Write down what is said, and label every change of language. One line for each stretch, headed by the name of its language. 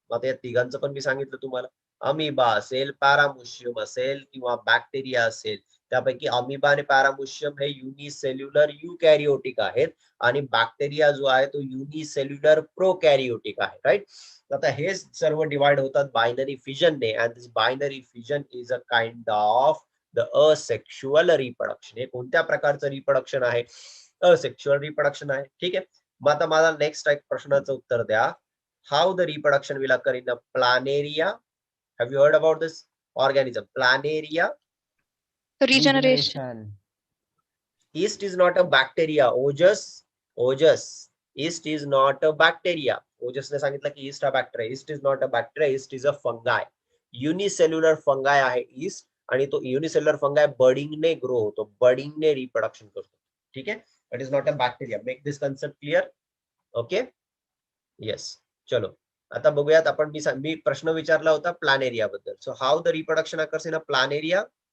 Marathi: आता या तिघांचं पण मी सांगितलं तुम्हाला. अमिबा असेल, पॅरामोशियम असेल किंवा बॅक्टेरिया असेल, त्यापैकी अमिबा आणि पॅरामोशियम हे युनिसेल्युलर युकॅरिओटिक आहेत आणि बॅक्टेरिया जो आहे तो युनिसेल्युलर प्रोकॅरिओटिक आहे, राईट. आता हे सर्व डिवाइड होतात binary फ्युजनने
English: And this binary fusion is a kind of the asexual reproduction.
Marathi: हे कोणत्या प्रकारचं रिप्रोडक्शन आहे? असेक्शुअल रिप्रोडक्शन आहे. ठीक आहे, मग आता मला नेक्स्ट एक प्रश्नाचं उत्तर द्या.
English: How the reproduction will occur in the planaria? Have you heard about this organism planaria? Regeneration. Yeast is not a bacteria. Ojas yeast is not a bacteria.
Marathi: ओजसने सांगितलं की ईस्ट हा bacteria.
English: Yeast is not a bacteria, yeast is a fungi.
Marathi: Unicellular फंगाय आहे east, आणि तो unicellular फंगाय बडिंगने grow होतो, बडिंगने reproduction करतो. ठीक आहे,
English: It is not a bacteria. Make this concept clear. Okay, yes.
Marathi: चलो आता बघूयात आपण. मी प्रश्न विचारला होता प्लॅनेरिया बद्दल.
English: So how the reproduction occurs in a planaria?